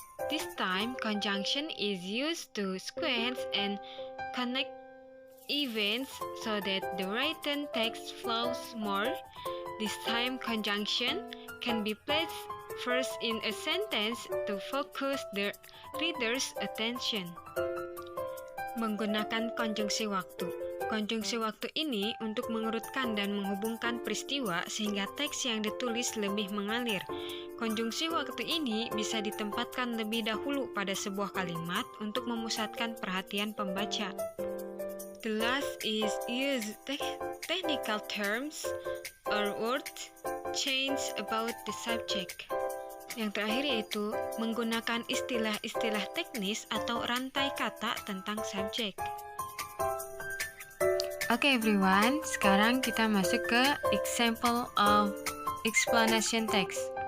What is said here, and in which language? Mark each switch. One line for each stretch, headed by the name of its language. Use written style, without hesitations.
English: This time conjunction is used to sequence and connect events so that the written text flows more. This time conjunction can be placed first in a sentence to focus the reader's attention.
Indonesian: Menggunakan konjungsi waktu. Konjungsi waktu ini untuk mengurutkan dan menghubungkan peristiwa sehingga teks yang ditulis lebih mengalir. Konjungsi waktu ini bisa ditempatkan lebih dahulu pada sebuah kalimat untuk memusatkan perhatian pembaca.
English: The last is use technical terms or words change about the subject.
Indonesian: Yang terakhir yaitu menggunakan istilah-istilah teknis atau rantai kata tentang subjek.
English: Okay everyone,
Indonesian: sekarang kita masuk ke
English: example of explanation text.